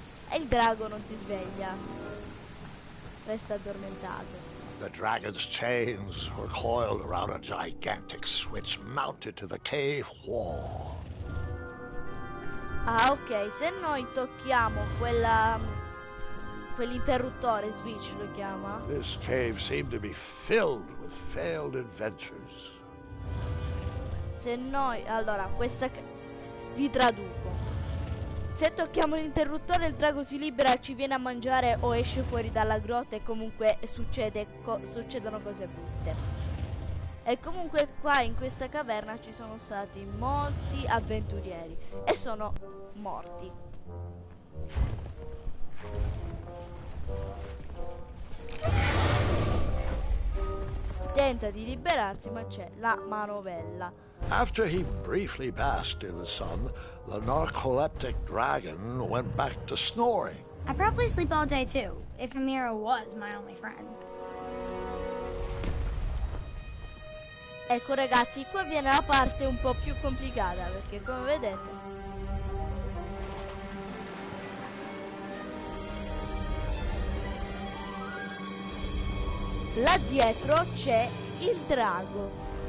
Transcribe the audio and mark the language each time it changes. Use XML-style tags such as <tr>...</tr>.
<it>e il drago non si sveglia. Resta addormentato.</it> <en>The dragon's chains were coiled around a gigantic switch mounted to the cave wall.</en> <it>Ah, ok, se noi tocchiamo quell'interruttore, switch lo chiama.</it> <en>This cave seemed to be filled with failed adventures.</en> <it>Se noi, allora, vi traduco. Se tocchiamo l'interruttore il drago si libera, ci viene a mangiare o esce fuori dalla grotta e comunque succedono cose brutte. E comunque qua in questa caverna ci sono stati molti avventurieri e sono morti. Tenta di liberarsi ma c'è la manovella.</it> <en>After he briefly basked in the sun, the narcoleptic dragon went back to snoring. I probably sleep all day too, if Amira was my only friend.</en> <it>Ecco ragazzi, qua viene la parte un po' più complicata perché come vedete là dietro c'è il drago.</it>